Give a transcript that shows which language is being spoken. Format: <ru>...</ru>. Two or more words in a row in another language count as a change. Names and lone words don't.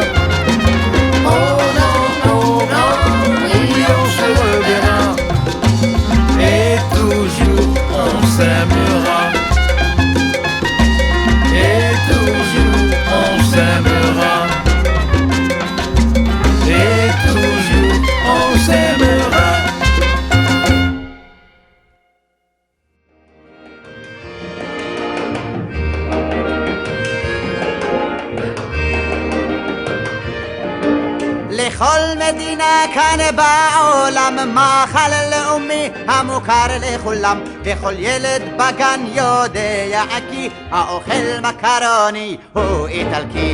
<fr>Oh non, oui, on se reverra. Et toujours on s'aimera. Et toujours on s'aimera. Et toujours on s'aimera.</fr> <he>לכל מדינה כאן בעולם מאכל לאומי המוכר לכולם, וכל ילד בגן יודע כי האוכל מקרוני הוא איטלקי.</he>